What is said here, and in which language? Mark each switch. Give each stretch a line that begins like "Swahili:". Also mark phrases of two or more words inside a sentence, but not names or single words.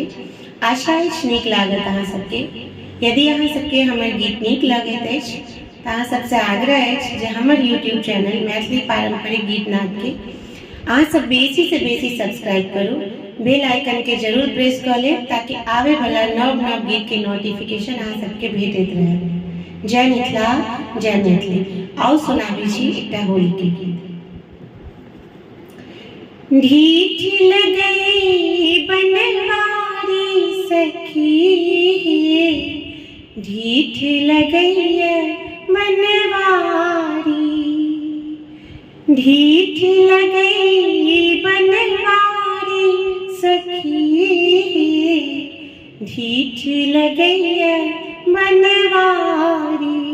Maithili: आशा अछि नीक लागत अहाँ सबके। यदि अहाँ सबके हमर गीत नीक लगैत अछि तऽ अहाँ सबसे आग्रह अछि जे हमर
English: YouTube channel
Maithili: मैथिली पारंपरिक गीत नाद के अहाँ सब बेसी से बेसी सब्सक्राइब करू,
English: bell icon
Maithili: के जरूर प्रेस कऽ लेब ताकि आवे वाला नव नव गीत के नोटिफिकेशन अहाँ सबके भेटैत रहे। जय मिथिला, जय मैथिली। आओ सुनाबी छी एकटा होली के गीत। ढीठ लगई बनवारी सखी, ढीठ लगई बनवारी, ढीठ लगई बनवारी सखी, ढीठ लगई बनवारी।